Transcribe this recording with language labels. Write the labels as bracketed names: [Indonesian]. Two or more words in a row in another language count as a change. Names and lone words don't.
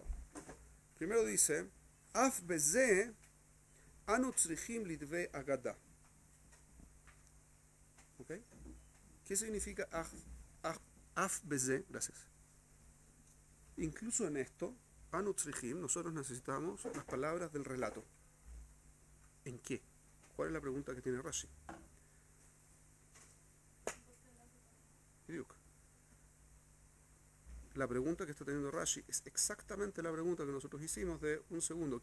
[Spanish] Primero dice, [Hebrew] אף בזה אנו צריכים לדברי אגדה. [Spanish] ¿Okay? ¿Qué significa [Hebrew] אף בזה? [Spanish] Gracias. Incluso en esto, [Hebrew] אנו צריכים, [Spanish] nosotros necesitamos las palabras del relato. ¿En qué? ¿Cuál es la pregunta que tiene Rashi? La pregunta que está teniendo Rashi es exactamente la pregunta que nosotros hicimos de un segundo.